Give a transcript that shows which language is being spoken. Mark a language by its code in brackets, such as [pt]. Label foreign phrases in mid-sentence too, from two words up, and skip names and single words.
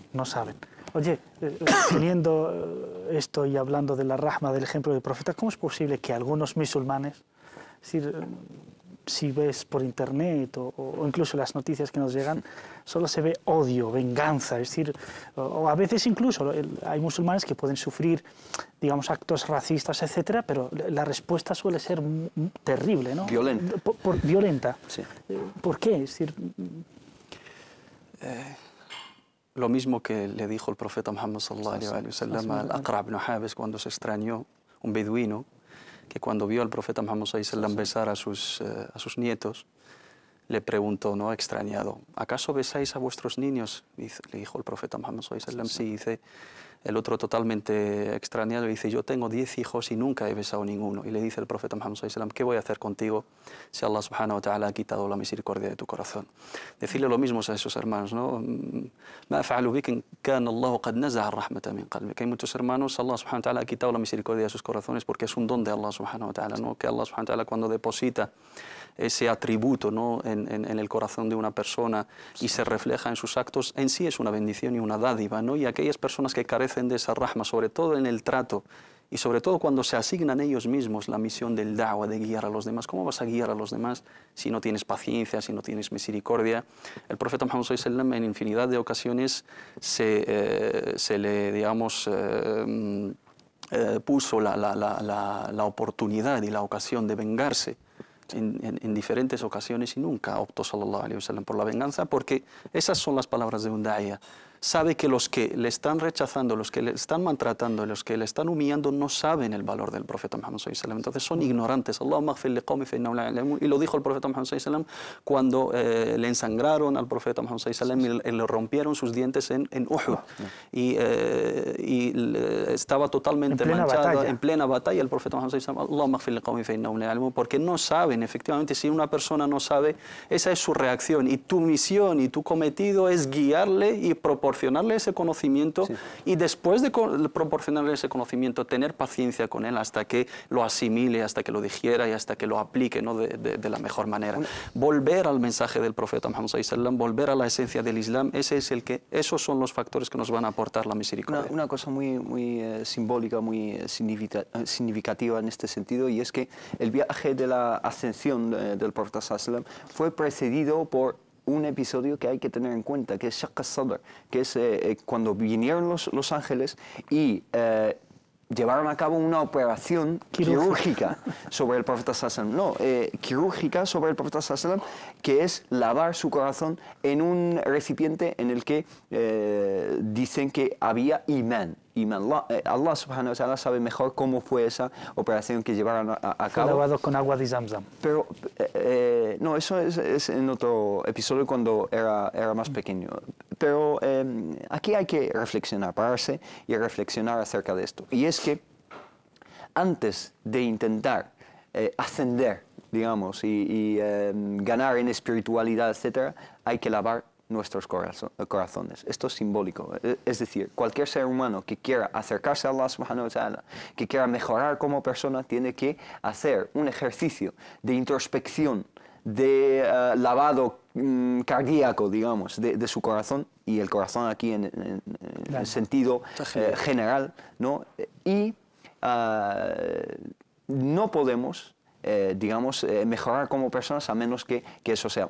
[es] Oye, teniendo esto y hablando de la rahma, del ejemplo del profeta, ¿cómo es posible que algunos musulmanes, es decir, si ves por internet o incluso las noticias que nos llegan, solo se ve odio, venganza, es decir, o a veces incluso hay musulmanes que pueden sufrir, digamos, actos racistas, etcétera, pero la respuesta suele ser terrible, ¿no? Violenta. Violenta. Sí. ¿Por qué? Es decir, lo mismo que le dijo el profeta Muhammad [ar] صلى الله عليه وسلم [es] al Aqra' ibn Habis cuando se extrañó, un beduino, que cuando vio al profeta Muhammad [ar] صلى الله عليه وسلم [es] besar a sus nietos, le preguntó, ¿no?, extrañado, ¿acaso besáis a vuestros niños? Le dijo el profeta Muhammad [ar] صلى الله عليه وسلم, [es] sí. Dice, el otro totalmente extrañado dice, yo tengo 10 hijos y nunca he besado ninguno. Y le dice el profeta Muhammad [ar] صلى الله عليه وسلم, [es] ¿qué voy a hacer contigo si [ar] الله سبحانه وتعالى [es] ha quitado la misericordia de tu corazón? Decirle lo mismo a esos hermanos, ¿no? Que hay muchos hermanos, [ar] الله سبحانه وتعالى [es] ha quitado la misericordia de sus corazones porque es un don de [ar] الله سبحانه وتعالى, [es] ¿no? Que [ar] الله سبحانه وتعالى [es] cuando deposita ese atributo, ¿no?, en el corazón de una persona y se refleja en sus actos, en sí es una bendición y una dádiva, ¿no? Y aquellas personas que carecen de esa rahma, sobre todo en el trato y sobre todo cuando se asignan ellos mismos la misión del da'wah, de guiar a los demás, ¿cómo vas a guiar a los demás si no tienes paciencia, si no tienes misericordia? El profeta Muhammad [ar] صلى الله عليه وسلم [es] en infinidad de ocasiones se le, digamos, puso la oportunidad y la ocasión de vengarse en diferentes ocasiones y nunca optó [ar] صلى الله عليه وسلم [es] por la venganza, porque esas son las palabras de un da'iya. Sabe que los que le están rechazando, los que le están maltratando, los que le están humillando no saben el valor del profeta Muhammad [ar] صلى الله عليه وسلم, [es] entonces son ignorantes. [ar] اللهم اغفر لقومي فإنهم لا يعلمون. [es] Y lo dijo el profeta Muhammad [ar] صلى الله عليه وسلم [es] cuando le ensangraron al profeta Muhammad [ar] صلى الله عليه وسلم [es] y le rompieron sus dientes en Uhud. Y estaba totalmente manchado en plena batalla. El profeta [ar] Muhammad صلى الله عليه وسلم، اللهم اغفر لقومي فإنهم لا يعلمون, [es] porque no saben. Efectivamente, si una persona no sabe, esa es su reacción, y tu misión y tu cometido es guiarle y proporcionarle ese conocimiento, y después de proporcionarle ese conocimiento, tener paciencia con él hasta que lo asimile, hasta que lo digiera y hasta que lo aplique, ¿no?, de la mejor manera. Volver al mensaje del profeta Muhammad [ar] صلى الله عليه وسلم, [es] volver a la esencia del Islam, esos son los factores que nos van a aportar la misericordia. Una cosa muy simbólica, muy significativa en este sentido, y es que el viaje de la ascensión del profeta [ar] صلى الله عليه وسلم [es] fue precedido por un episodio que hay que tener en cuenta, que es [ar] شق الصدر, [es] que es cuando vinieron los ángeles y llevaron a cabo una operación quirúrgica sobre el profeta [ar] صلى الله عليه وسلم. [es] No, quirúrgica sobre el profeta [ar] صلى الله عليه وسلم, [es] que es lavar su corazón en un recipiente en el que dicen que había imán. [ar] الله سبحانه وتعالى [es] sabe mejor cómo fue esa operación que llevaron a cabo. Fue lavado con agua de Zamzam. Pero no, eso es en otro episodio cuando era más pequeño. Pero aquí hay que reflexionar, pararse y reflexionar acerca de esto. Y es que antes de intentar ascender, digamos, y ganar en espiritualidad, etc., hay que lavar nuestros corazones. Esto es simbólico. Es decir, cualquier ser humano que quiera acercarse a [ar] الله سبحانه وتعالى, [es] que quiera mejorar como persona, tiene que hacer un ejercicio de introspección, de lavado cardíaco, digamos, de su corazón, y el corazón aquí en el sentido general, ¿no? Y no podemos digamos, mejorar como personas a menos que eso sea.